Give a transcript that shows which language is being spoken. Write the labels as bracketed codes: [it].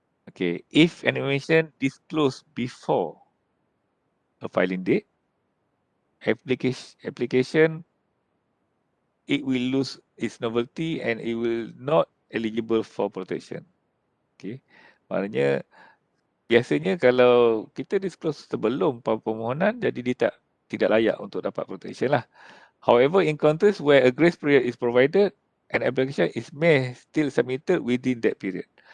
[en] Okay, if an information disclosed before a filing date, application it will lose its novelty and it will not eligible for protection. [ms] Okay, maknanya biasanya kalau kita disclose sebelum permohonan, jadi dia tidak layak untuk dapat protection lah. [en] However, in countries where a grace period is provided, an application is may still submitted within that period.